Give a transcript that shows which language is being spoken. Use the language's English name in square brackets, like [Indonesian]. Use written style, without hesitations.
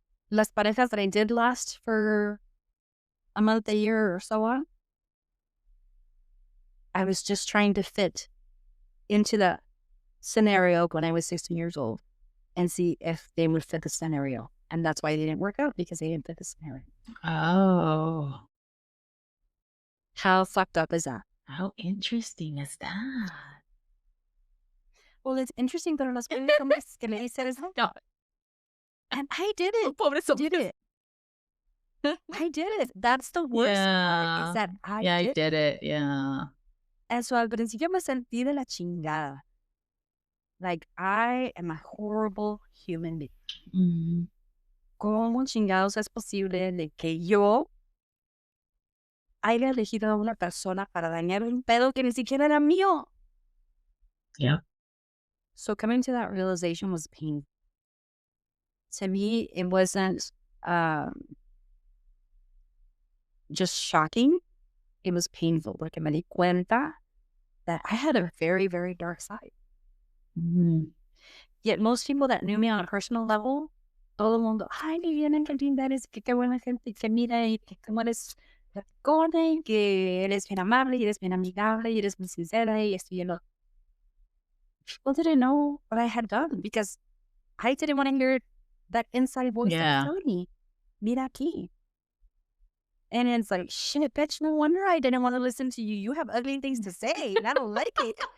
[Spanish] Las parejas [English] that I did last for a month, a year, or so on, I was just trying to fit into the scenario when I was 16 years old and see if they would fit the scenario. And that's why they didn't work out, because they didn't fit the scenario. Oh. How fucked up is that? How interesting is that? Well, it's interesting, [Spanish] pero las hombres que le dicen es [English] No. and I did it. [Spanish] Pobre [English] Did it. I did it. That's the worst part, is that I did it. Yeah. And so [Spanish] al principio me sentí de la chingada. [English] Like, I am a horrible human being. Mm-hmm. [Spanish] ¿Cómo chingados es posible de que yo haya elegido a una persona para dañar un pedo que ni siquiera era mío? [English] Yeah. So coming to that realization was painful. To me, it wasn't just shocking. It was painful. [Spanish] Porque me di cuenta [English] that I had a very, very dark side. Mm-hmm. Yet most people that knew me on a personal level, [Spanish] todo el mundo, ay, ni vienen, que linda eres, que qué buena gente, que mira, y que cómo eres platicona, y que eres bien amable, y eres bien amigable, y eres muy sincera, y esto y lo. [English] People didn't know what I had done, because I didn't want to hear that inside voice that was telling me, [Spanish] mira aquí. [English] And it's like, shit, bitch, no wonder I didn't want to listen to you. You have ugly things to say, and I don't like it.